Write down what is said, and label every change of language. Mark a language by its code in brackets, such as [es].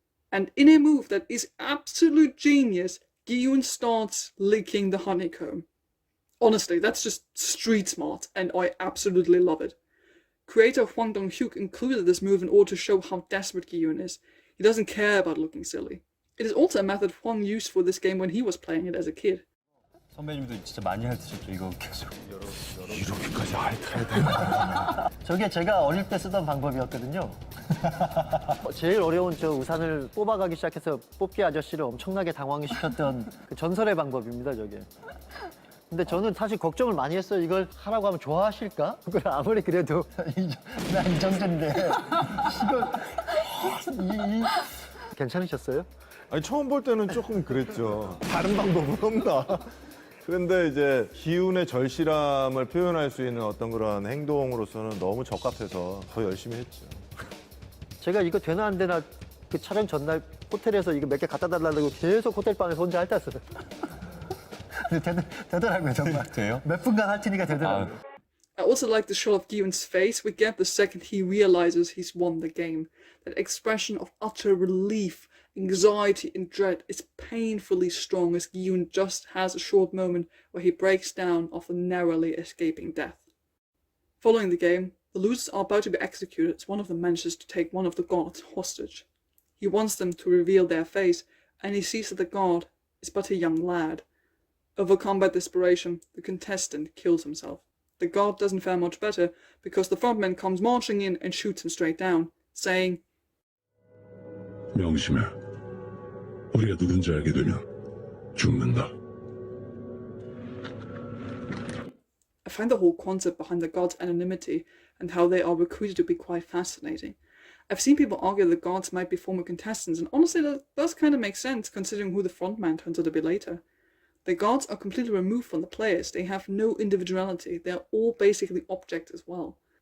[en] And in a move that is absolute genius, Gi-yoon starts licking the honeycomb. Honestly, that's just street smart, and I absolutely love it. Creator Hwang Dong-hyuk included this move in order to show how desperate Gi-yoon is. He doesn't care about looking silly. It is also a method Hwang used for this game when he was playing it as a kid. [ko] 선배님도 진짜 많이 핥으셨죠, 이거 계속. 이렇게까지 핥아야 되나? 저게 제가 어릴 때 쓰던 방법이었거든요. 제일 어려운 저 우산을 뽑아가기 시작해서 뽑기 아저씨를 엄청나게 당황시켰던 그 전설의 방법입니다, 저게. 근데 저는 사실 걱정을 많이 했어요. 이걸 하라고 하면 좋아하실까? 그걸 아무리 그래도 난 이 정도인데 이걸 괜찮으셨어요? 아니 처음 볼 때는 조금 그랬죠. 다른 방법은 없나? 그런데 이제 기운의 절실함을 표현할 수 있는 어떤 그런 행동으로서는 너무 적합해서 더 열심히 했죠. 제가 이거 되나 안 되나 그 촬영 전날 호텔에서 이거 몇 개 갖다 달라고 계속 호텔 방에서 혼자 핥았어요. 되더라고요, 정말. 돼요? 몇 분간 핥으니까 되더라고요. [en] I also like the shot of Gi-yoon's face we get the second he realizes he's won the game. That expression of utter relief, anxiety and dread is painfully strong as Gi-yoon just has a short moment where he breaks down after narrowly escaping death. Following the game, the losers are about to be executed as one of them manages to take one of the guards hostage. He wants them to reveal their face, and he sees that the guard is but a young lad. Overcome by desperation, the contestant kills himself. The guard doesn't fare much better because the frontman comes marching in and shoots him straight down, saying, [ko] 명심해. 우리가 누군지 알게 되면 죽는다. A [en] I find the whole concept behind the gods' anonymity and how they are recruited to be quite fascinating. I've seen people argue the gods might be former contestants, and honestly that does kind of make sense considering who the frontman turns out to be later. The gods are completely removed from the players, they have no individuality, they are all basically objects as well.